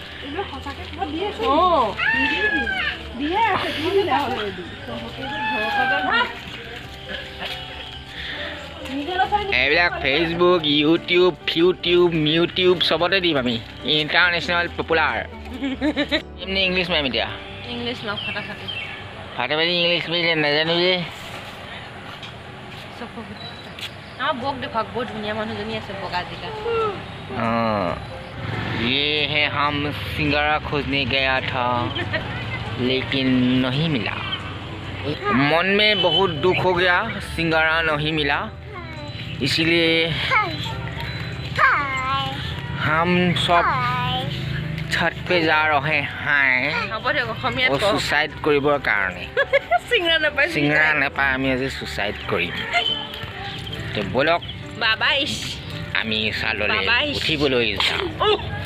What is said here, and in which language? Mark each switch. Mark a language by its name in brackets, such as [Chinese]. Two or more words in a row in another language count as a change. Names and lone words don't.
[Assamese] এইবিলাক ফেচবুক ইউটিউব চবতে দিম আমি [English] international popular [Assamese] এমনি ইংলিছ মেম এতিয়া ইংলিছ ন ফাটাফাটি ফাটাফাটি [English] English medium [Assamese] নাজানো যে বক দেখক বহুত ধুনীয়া মানুহজনী আছে বগা জিকা [Hindi] ये है हम सिंगारा खोजने गया था लेकिन नहीं मिला मन में बहुत दुख हो गया सिंगारा नहीं मिला इसलिए हम सब छत पे जा रहे हैं और सुसाइड [Assamese] কৰিবৰ কাৰণে সিংৰা নাপায় আমি আজি সুসাইড কৰিম তো বলক বাবাই আমি চাললৈ উঠিবলৈ যাওঁ